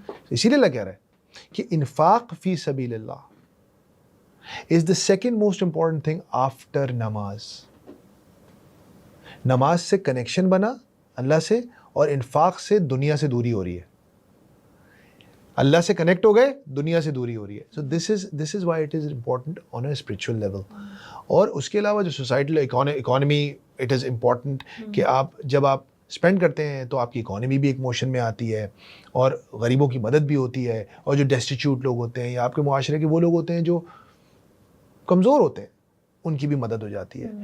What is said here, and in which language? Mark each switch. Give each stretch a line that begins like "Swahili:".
Urdu: اسی لیے اللہ کہہ رہا ہے کہ انفاق فی سبیل اللہ
English: is the second most important thing after
Urdu: نماز. نماز سے کنیکشن بنا اللہ سے, اور انفاق سے دنیا سے دوری ہو رہی ہے. اللہ سے کنیکٹ ہو گئے, دنیا سے دوری ہو رہی ہے.
English: So this is why it is important on a spiritual level.
Urdu: اور اس کے علاوہ جو societal economy,
English: it is important
Urdu: کہ آپ جب آپ اسپینڈ کرتے ہیں تو آپ کی اکانومی بھی ایک موشن میں آتی ہے, اور غریبوں کی مدد بھی ہوتی ہے, اور جو ڈیسٹیچیوٹ لوگ ہوتے ہیں یا آپ کے معاشرے کے وہ لوگ ہوتے ہیں جو کمزور ہوتے ہیں ان کی بھی مدد ہو جاتی ہے.